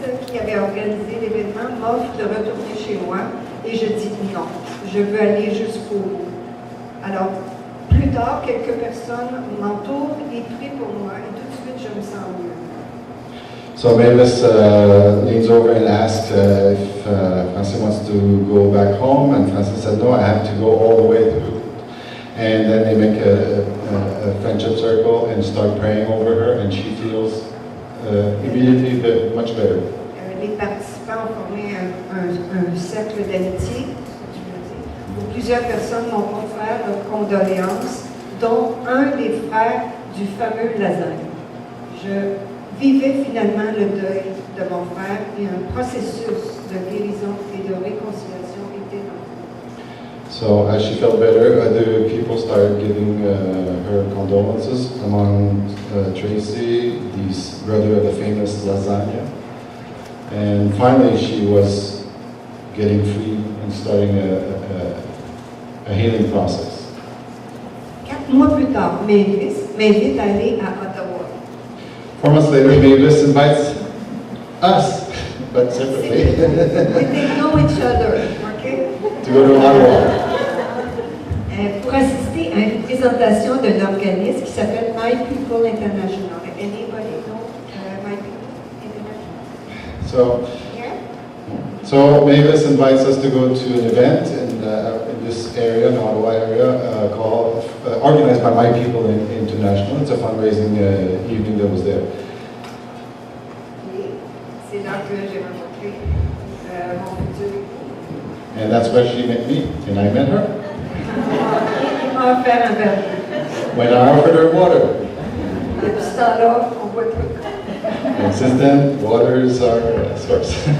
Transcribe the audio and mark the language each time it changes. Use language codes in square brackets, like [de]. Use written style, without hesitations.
[fr] Qui avait organisé l'événement m'offre de retourner chez moi et je dis non, je veux aller jusqu'au bout. Alors, plus tard, quelques personnes m'entourent et prient pour moi et tout de suite, je me sens mieux. [en] So Mavis leans over and asks if Francine wants to go back home, and Francine said, no, I have to go all the way through. And then they make a friendship circle and start praying over her, and she feels immediately much better. [fr] Les participants ont formé un cercle d'amitié, où plusieurs personnes m'ont offert leurs condoléances, dont un des frères du fameux Lasagne. Je vivais finalement le deuil de mon frère et un processus de guérison et de réconciliation était en cours. [en] So as she felt better, other people started giving her condolences, among Tracy, the brother of the famous lasagna. And finally she was getting free and starting a healing process. [fr] 4 mois plus tard, Mavis m'invite à aller à Ottawa. [en] 4 months later, Mavis invites us, but separately, We didn't know each other, okay? to go to Ottawa. [fr] Pour assister à une présentation d'un organisme qui s'appelle My People International. [en] Anybody know My People International? So Mavis invites us to go to an event in this area, in the Ottawa area, called organized by My People International. It's a fundraising evening that was there. [fr] C'est là que j'ai rencontré mon futur époux. [en] And that's where she met me, and I met her. [fr] Il m'a offert un verre d'eau. [en] When I offered her water. [fr] Depuis ce temps-là, on voit plus. [en] And since then, water is our source.